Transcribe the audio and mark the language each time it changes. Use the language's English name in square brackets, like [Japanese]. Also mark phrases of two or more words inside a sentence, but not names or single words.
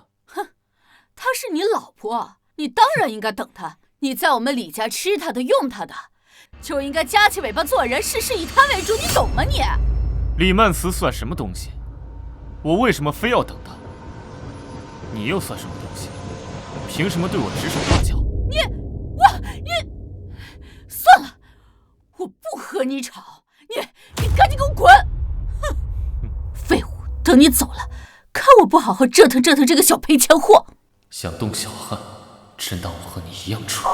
[Chinese] 哼，她是你老婆，你當然應該等她。你在我們李家吃她的用她的，就應該夾起尾巴做人，事事以她為主，你懂嗎你？李曼慈算什麼東西？我為什麼非要等她？你又算什麼東西？憑什麼對我指手畫腳？你，算了，我不和你吵，你趕緊給我滾！哼，廢物，等你走了，看我不好好折騰折腾這個小賠錢貨！想動小漢，真當我和你一樣蠢。